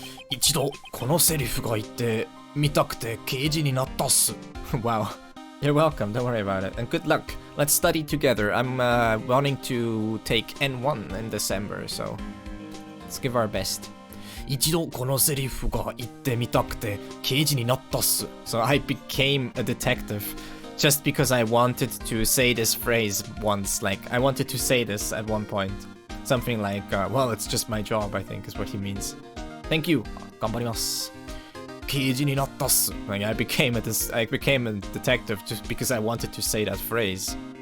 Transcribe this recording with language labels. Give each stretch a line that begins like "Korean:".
Japanese: 一度このセリフが言ってみたくて刑事になったっす.
English: Wow. You're welcome, don't worry about it. And good luck. Let's study together. I'm wanting to take N1 in December, so let's give our best.
Japanese: 一度このセリフが言ってみたくて刑事になったっす.
English: So I became a detective just because I wanted to say this phrase once. Like, I wanted to say this at one point. Something like, well, it's just my job, I think, is what he means. Thank you.
Japanese: 頑張ります.刑事になったっす.
English: Like, I became a detective just because I wanted to say that phrase.